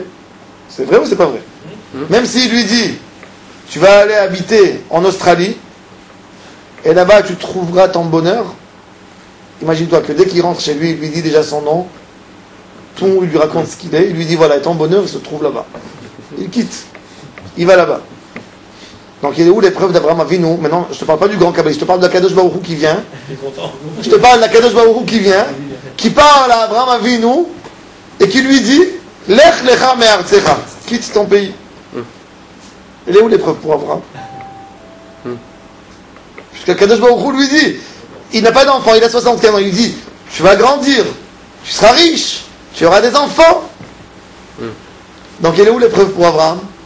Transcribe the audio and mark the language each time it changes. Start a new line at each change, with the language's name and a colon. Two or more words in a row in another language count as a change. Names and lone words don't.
French: C'est vrai ou c'est pas vrai? Même s'il lui dit, tu vas aller habiter en Australie, et là-bas tu trouveras ton bonheur, imagine-toi que dès qu'il rentre chez lui, il lui dit déjà son nom, tout, il lui raconte ce qu'il est, il lui dit voilà, ton bonheur il se trouve là-bas. Il quitte, il va là-bas. Donc il est où l'épreuve d'Abraham Avinu? Maintenant, je ne te parle pas du grand kabbaliste, je te parle de la Kadosh Baruch Hu qui vient. Je te parle de la Kadosh Baruch Hu qui vient, qui parle à Abraham Avinu et qui lui dit
Hebrew: לך לך מארצך,
French: quitte ton pays. Elle est où l'épreuve pour Abraham? Puisque Kadosh Baruch Hu lui dit, il n'a pas d'enfant, il a 75 ans, il lui dit, tu vas grandir, tu seras riche, tu auras des enfants. Donc elle est où l'épreuve pour Abraham?